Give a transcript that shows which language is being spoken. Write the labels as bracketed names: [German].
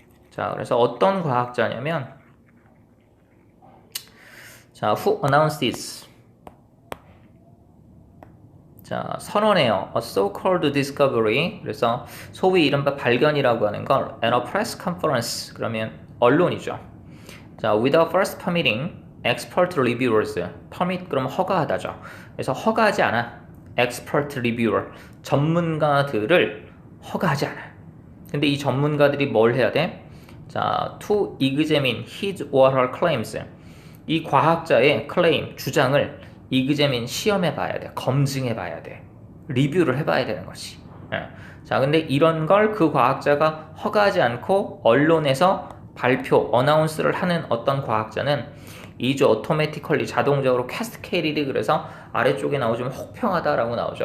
[Korean] 자, 그래서 어떤 과학자냐면, 자, [English] who announced this? [Korean] 자, 선언해요. [English] A so-called discovery. [Korean] 그래서 소위 이른바 발견이라고 하는 걸 [English] at a press conference. [Korean] 그러면 언론이죠. [English] 자, without first permitting expert reviewers. [Korean] permit 그러면 허가하다죠. 그래서 허가하지 않아. expert reviewer. 전문가들을 허가하지 않아. 근데 이 전문가들이 뭘 해야 돼? [English] 자, to examine his or her claims. [Korean] 이 과학자의 클레임, 주장을 examine, 시험해 봐야 돼. 검증해 봐야 돼. 리뷰를 해봐야 되는 것이. 자, 근데 이런 걸 그 과학자가 허가하지 않고 언론에서 발표, 어나운스를 하는 어떤 과학자는 [English] is automatically, [Korean] 자동적으로 cascaded, 그래서 아래쪽에 나오지만 혹평하다라고 나오죠.